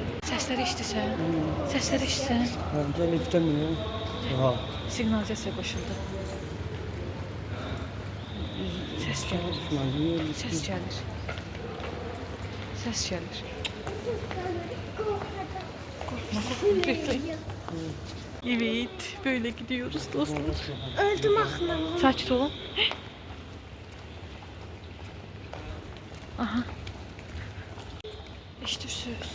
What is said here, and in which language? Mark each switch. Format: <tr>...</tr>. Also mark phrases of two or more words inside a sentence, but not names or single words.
<az>Səsləri eşidirsən? Səsləri eşidirsən?</az> <tr>Bence lifte mi? Aha.</tr> <az>Siqnalizasiya qoşuldu. Səs gəlir. Səs gəlir. Səs gəlir.</az> <tr>Korkma, bekleyin. Evet, böyle gidiyoruz dostlar. Öldüm aklım.</tr> <az>Sakit olun. Aha. Eşidirsiniz.</az>